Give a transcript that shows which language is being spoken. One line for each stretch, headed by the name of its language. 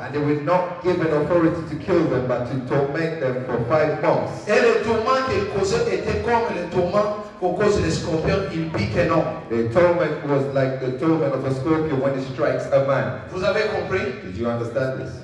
English: And they were not given authority to kill them, but to torment them for 5 months.
French: Et le tourment qu'il causait était comme le tourment qu'au cause des scorpions, il pique un homme.
English: The torment was like the torment of a scorpion when it strikes a man.
French: Vous avez compris?
English: Did you understand this?